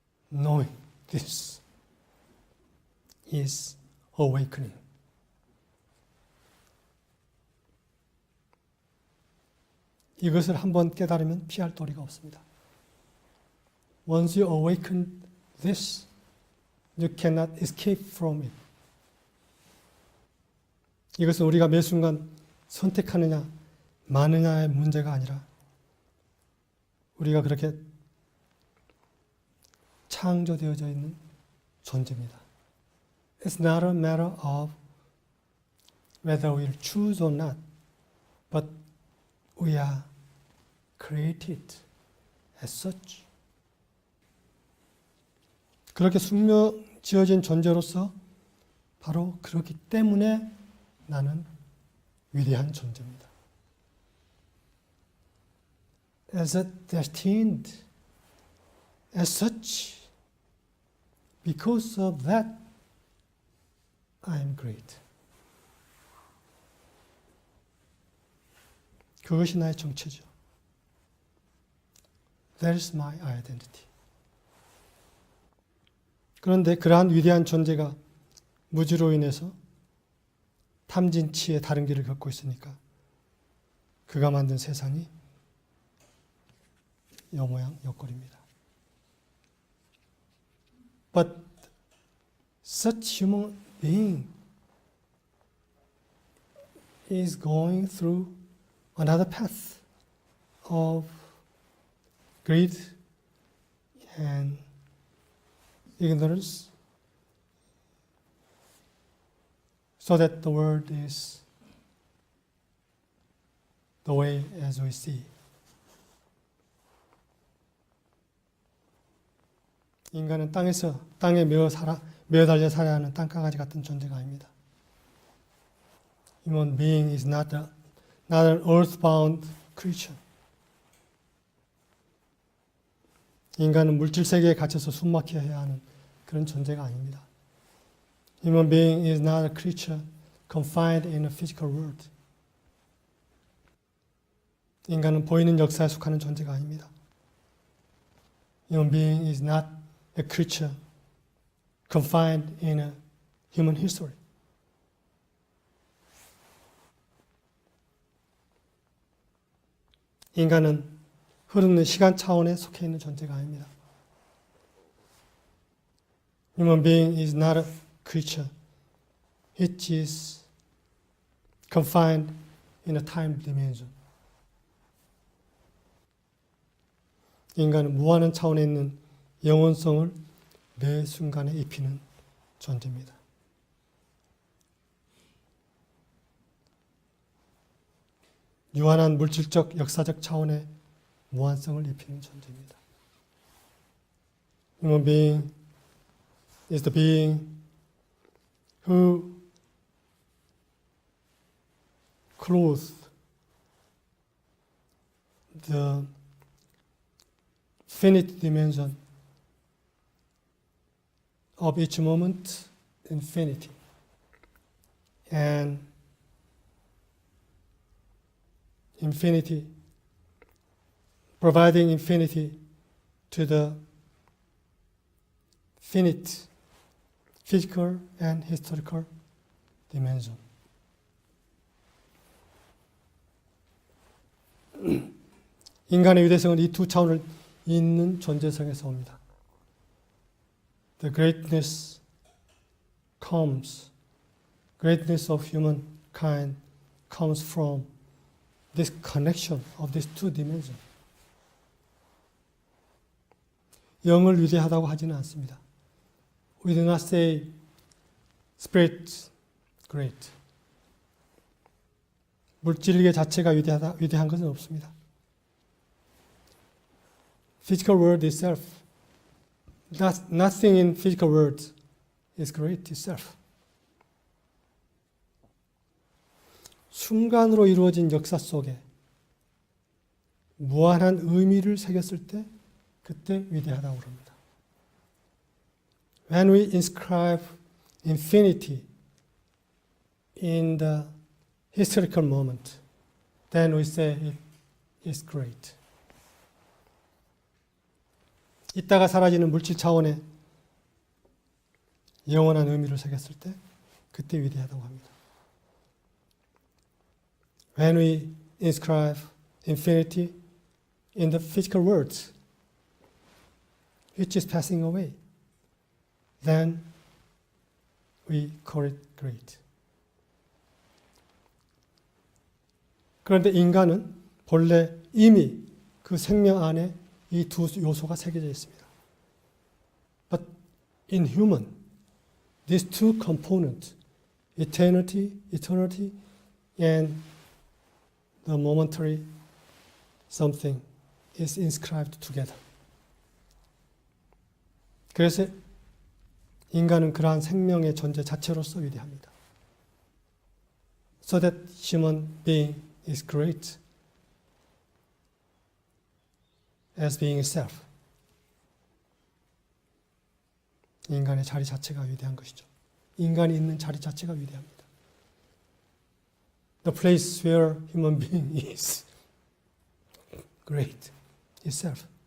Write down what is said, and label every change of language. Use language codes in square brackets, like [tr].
[en] Knowing this is awakening. [ko] 이것을 한번 깨달으면 피할 도리가 없습니다. [en] Once you awaken this, you cannot escape from it. [ko] 이것은 우리가 매 순간 선택하느냐 마느냐의 문제가 아니라 우리가 그렇게 창조되어져 있는 존재입니다. [en] It's not a matter of whether we'll choose or not, but we are created as such. [ko] 그렇게 숙명 지어진 존재로서 바로 그렇기 때문에 나는 위대한 존재입니다. [en] As a destined, as such, because of that, I am great. [ko] 그것이 나의 정체죠. [en] That is my identity. [ko] 그런데 그러한 위대한 존재가 무지로 인해서 탐진치의 다른 길을 걷고 있으니까 그가 만든 세상이 여모양 여꼴입니다. [en] But such human being is going through another path of greed and ignorance, so that the world is the way as we see. [ko] 인간은 땅에 매어 달려 살아야 하는 땅강아지 같은 존재가 아닙니다. [en] Human being is not an earthbound creature. [ko] 인간은 물질 세계에 갇혀서 숨막혀 해야 하는 그런 존재가 아닙니다. [en] Human being is not a creature confined in a physical world. [ko] 인간은 보이는 역사에 속하는 존재가 아닙니다. [en] Human being is not a creature confined in a human history. [ko] 인간은 흐르는 시간 차원에 속해 있는 존재가 아닙니다. [en] Human being is not a creature which is confined in a time dimension. [ko] 인간은 무한한 차원에 있는 영원성을 매 순간에 입히는 존재입니다. 유한한 물질적, 역사적 차원의 무한성을 입히는 존재입니다. [en] Human being is the being who clothes the finite dimension of each moment infinity and infinity, providing infinity to the finite physical and historical dimension. [ko] 인간의 위대성은 이 두 차원을 잇는 존재성에서 옵니다. [en] The greatness of humankind comes from this connection of these two dimensions. [ko] 영을 위대하다고 하지는 않습니다. [en] We do not say spirit great. [ko] 물질계 자체가 위대한 것은 없습니다. [en] Physical world itself, nothing in physical world is great itself. [ko] 순간으로 이루어진 역사 속에 무한한 의미를 새겼을 때 그때 위대하다고 합니다. [en] When we inscribe infinity in the historical moment, then we say it is great. [ko] 있다가 사라지는 물질 차원에 영원한 의미를 새겼을 때 그때 위대하다고 합니다. [en] When we inscribe infinity in the physical world, which is passing away, then we call it great. [ko] 그런데 인간은 본래 이미 그 생명 안에 이 두 요소가 새겨져 있습니다. [en] But in human, these two components, eternity and the momentary something is inscribed together. [ko] 그래서 인간은 그러한 생명의 존재 자체로서 위대합니다. [en] So that human being is great as being itself. [ko] 인간의 자리 자체가 위대한 것이죠. 인간이 있는 자리 자체가 위대합니다. [en] The place where human being is great itself.